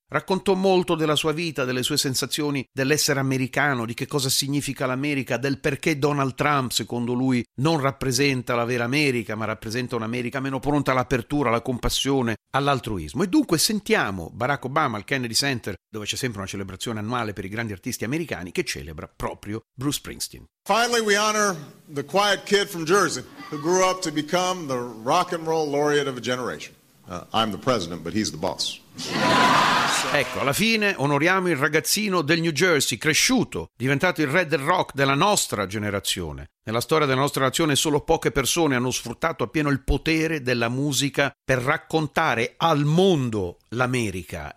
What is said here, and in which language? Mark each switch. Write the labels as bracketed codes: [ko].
[it] Raccontò molto della sua vita, delle sue sensazioni, dell'essere americano, di che cosa significa l'America, del perché Donald Trump, secondo lui, non rappresenta la vera America, ma rappresenta un'America meno pronta all'apertura, alla compassione, all'altruismo. E dunque sentiamo Barack Obama al Kennedy Center, dove c'è sempre una celebrazione annuale per i grandi artisti americani, che celebra proprio Bruce Springsteen. [en] Finally we honor the quiet kid from Jersey, who grew up to become the rock and roll laureate of a generation. I'm the president, but he's the boss. [it] Ecco, alla fine onoriamo il ragazzino del New Jersey, cresciuto, diventato il re del rock della nostra generazione. Nella storia della nostra nazione solo poche persone hanno sfruttato appieno il potere della musica per raccontare al mondo l'America.